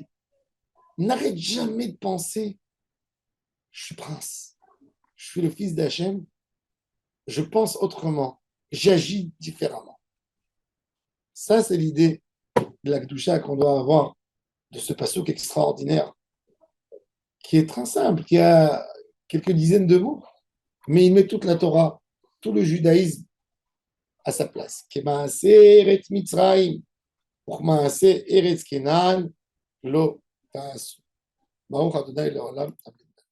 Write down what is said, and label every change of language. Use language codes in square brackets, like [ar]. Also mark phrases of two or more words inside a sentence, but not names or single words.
[fr] N'arrête jamais de penser, je suis prince, je suis le fils d'Hachem, je pense autrement, j'agis différemment. Ça, c'est l'idée de la Kedusha qu'on doit avoir de ce passouk extraordinaire, qui est très simple, qui a quelques dizaines de mots, mais il met toute la Torah, tout le judaïsme à sa place. [he] כמעשה ארץ מצרים, וכמעשה ארץ כנען, לא תעשו. ברוך ה' לעולם.